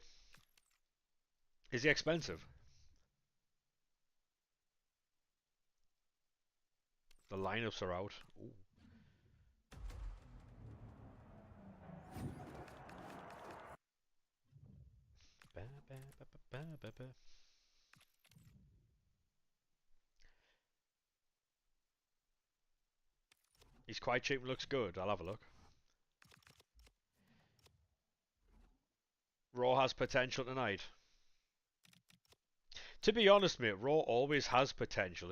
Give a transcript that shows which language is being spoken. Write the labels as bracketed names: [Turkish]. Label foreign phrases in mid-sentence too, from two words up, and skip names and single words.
[English] Is he expensive? The lineups are out. Ooh. Ba, ba, ba, ba, ba, ba. He's quite cheap and looks good. I'll have a look. Raw has potential tonight. To be honest, mate, Raw always has potential.